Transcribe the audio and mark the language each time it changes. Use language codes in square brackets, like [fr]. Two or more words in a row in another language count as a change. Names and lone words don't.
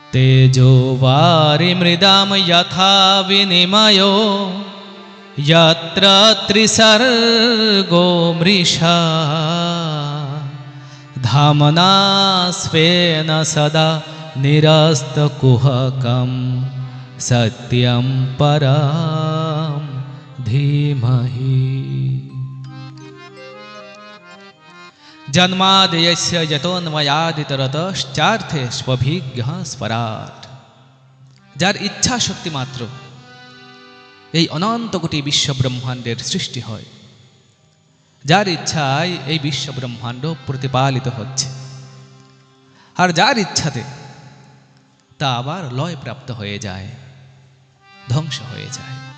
[sa] तेजो वारिमृदां यथा विनिमयो यत्र त्रिसर्गो मृषा धामना स्वेन सदा निरस्तकुहकं सत्यं परं धीमहि। जन्माद्यस्य यतोन्मयादितरतश्चार्थे स्वभिज्ञः स्वराट्। [bn] যার ইচ্ছা শক্তি মাত্র এই অনন্ত কোটি বিশ্ব ব্রহ্মাণ্ডের সৃষ্টি হয়, যার ইচ্ছায় এই বিশ্ব ব্রহ্মাণ্ড প্রতিপালিত হচ্ছে, আর যার ইচ্ছাতে তা আবার লয় প্রাপ্ত হয়ে যায়, ধ্বংস হয়ে যায়।